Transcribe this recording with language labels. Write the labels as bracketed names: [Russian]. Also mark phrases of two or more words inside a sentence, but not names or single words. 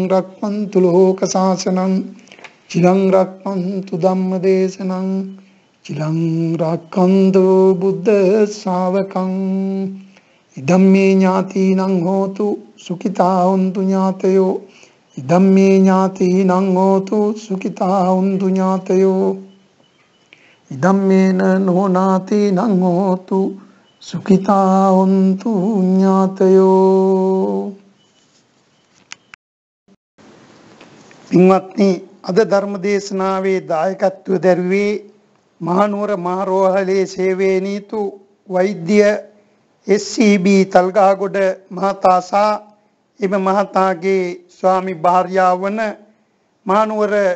[Pali] රක්ඛන්තු ලෝක සාසනං චිරං රක්ඛන්තු ධම්ම දේශනං චිරං රක්ඛන්තු බුද්ධ ශාවකං ඉදම්මේ ඥාතිනං හෝතු සුඛිතා හොන්තු ඥාතයෝ ඉදම්මේ ඥාතිනං හෝතු සුඛිතා හොන්තු ඥාතයෝ ඉදම්මේන නොනාතිනං හෝතු සුඛිතා හොන්තු ඥාතයෝ. [Sinhala] පින්වත්නි, අද ධර්ම දේශනාවේ දායකත්වය දරුවේ මහනුවර මහරෝහලේ සේවයේ නීතු වෛද්‍ය SCB තල්ගහගොඩ මහතා සහ එම මහතාගේ ස්වාමි භාර්යාව වන මහනුවර